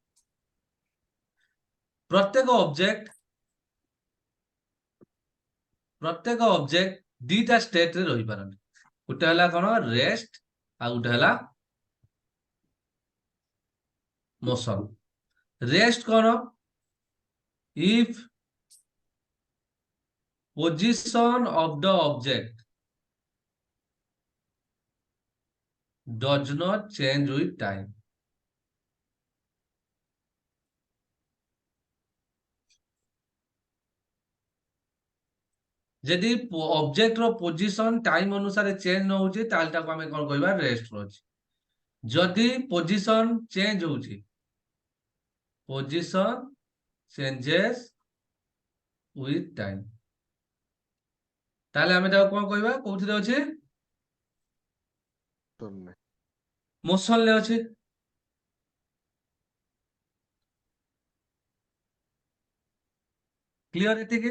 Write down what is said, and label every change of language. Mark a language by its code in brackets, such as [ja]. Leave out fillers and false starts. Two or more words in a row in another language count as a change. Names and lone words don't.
[or] ପ୍ରତ୍ୟେକ ଅବଜେକ୍ଟ ଦିଟା ଷ୍ଟେଟ ରେ ରହିପାରନ୍ତି। ଗୋଟେ ହେଲା କଣ ରେଷ୍ଟ ଆଉ ଗୋଟେ ହେଲା ମୋସନ। ରେଷ୍ଟ କଣ? [en] ଇଫ position of the object does not change with time। [or] ଯଦି ଅବଜେକ୍ଟ ର ପୋଜିସନ ଟାଇମ ଅନୁସାରେ ଚେଞ୍ଜ ନ ହଉଛି ତାହେଲେ ତାକୁ ଆମେ କଣ କହିବା ରେଷ୍ଟ ରେ ଅଛି। ଯଦି [en] position change [or] ହଉଛି, [en] position changes with time, [or] ତାହେଲେ ଆମେ ତାକୁ କଣ କହିବା? କୋଉଥିରେ ଅଛି? ନାହିଁ। ମୋସନ ରେ ଅଛି। କ୍ଲିୟର ଏତିକି?